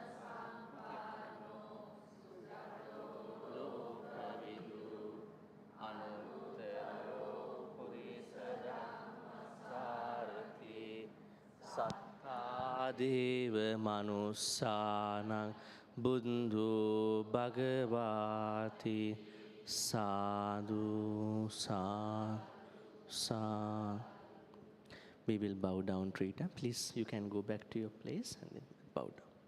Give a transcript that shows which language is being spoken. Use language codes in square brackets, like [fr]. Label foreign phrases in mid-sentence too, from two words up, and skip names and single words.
[pi] lokavidu anutteru purisa dhamma sarati sattha deva manussanang buddho bhagavati. Sadhu, sadhu, sadhu. [en] We will bow down three times. Please, you can go back to your place and then bow down.